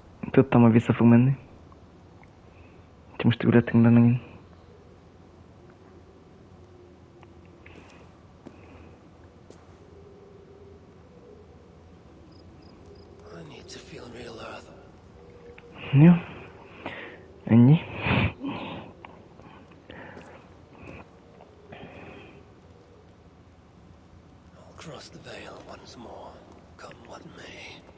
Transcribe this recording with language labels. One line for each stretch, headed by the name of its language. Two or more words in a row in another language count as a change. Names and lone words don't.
Hungarian: Tudtam, hogy vissza fog menni. Úgyhogy most ülhetünk le megint.
English: I need to feel real earth.
Hungarian: Jó. Ennyi.
English: I'll cross the veil once more, come what may.